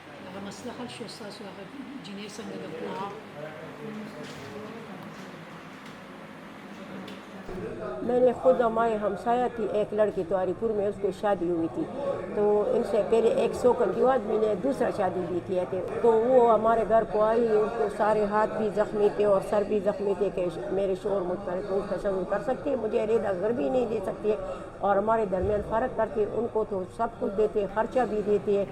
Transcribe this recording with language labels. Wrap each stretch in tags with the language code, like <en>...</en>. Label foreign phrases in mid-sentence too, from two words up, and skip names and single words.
<ps>مسئلہ حل شو ستاسو هغه جنۍ څنګه د کور</ps> <ur>میں نے خود ہمارے ہمسایہ تھی ایک لڑکی تواری پور میں، اس کو شادی ہوئی تھی تو ان سے پہلے ایک سوکن کے بعد میں نے دوسرا شادی بھی کیا تھے، تو وہ ہمارے گھر کو آئی، ان کو سارے ہاتھ بھی زخمی تھے اور سر بھی زخمی تھے کہ میرے شوہر مجھ پر کوئی تصور کر سکتے ہیں، مجھے علیحدہ گھر بھی نہیں دے سکتے اور ہمارے درمیان فرق کرتے، ان کو تو سب کچھ دیتے، خرچہ بھی دیتے ہیں۔</ur>